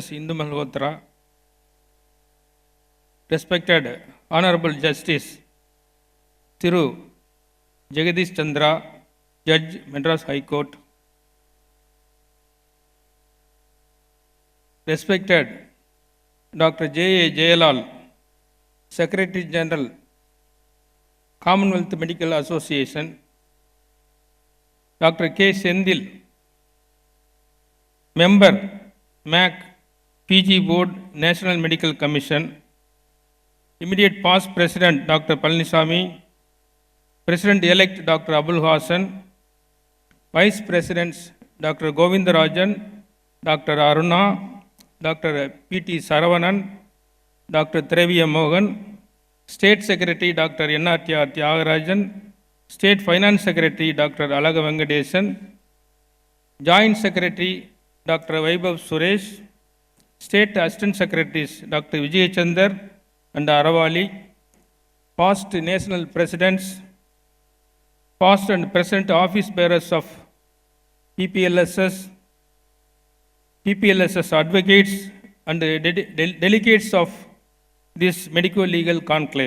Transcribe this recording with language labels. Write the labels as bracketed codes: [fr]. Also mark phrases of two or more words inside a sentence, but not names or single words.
[en] Indu Malhotra, respected Honorable Justice Thiru Jagadish Chandra, Judge, Madras High Court, respected Dr. J.A. Jayalal, Secretary General, Commonwealth Medical Association, Dr. K. Sendil, Member, MAC, PG Board, National Medical Commission, Immediate Past President, Dr. Palanisamy, President-elect, Dr. Abul Hassan, Vice Presidents, Dr. Govindarajan, Dr. Aruna, Dr. P.T. Saravanan, Dr. Treviya Mohan, State Secretary Dr. Ennatya Tyagarajan, State Finance Secretary Dr. Alaga Venkatesan, Joint Secretary Dr. Vaibhav Suresh, State Assistant Secretaries Dr. Vijay Chandar and Aravali, past National Presidents, past and present office bearers of PPLSS, PPLSS advocates and delegates of this medico-legal conclave.